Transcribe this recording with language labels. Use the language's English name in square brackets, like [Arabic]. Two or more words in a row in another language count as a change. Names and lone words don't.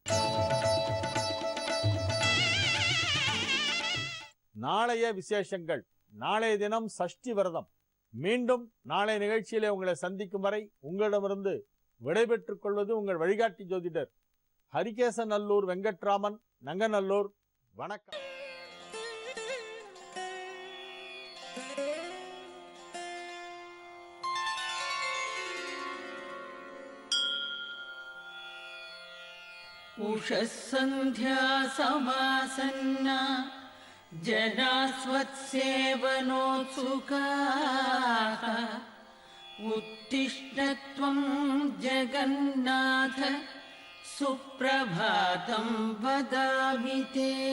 [Tamil] நாளைய விசேஷங்கள். நாளைய தினம் சஷ்டி விரதம். மீண்டும் நாளை நிகழ்ச்சியிலே உங்களை சந்திக்கும் வரை உங்களிடமிருந்து விடைபெற்றுக் கொள்வது உங்கள் வழிகாட்டி ஜோதிடர் ஹரிகேசநல்லூர் வெங்கட்ராமன், நங்கநல்லூர். வணக்கம். [Sanskrit] उषःसन्ध्या समासन्ना जनास्वत्सेवनोत्सुकाः उत्तिष्ठ त्वं जगन्नाथ सुप्रभातं वदामि ते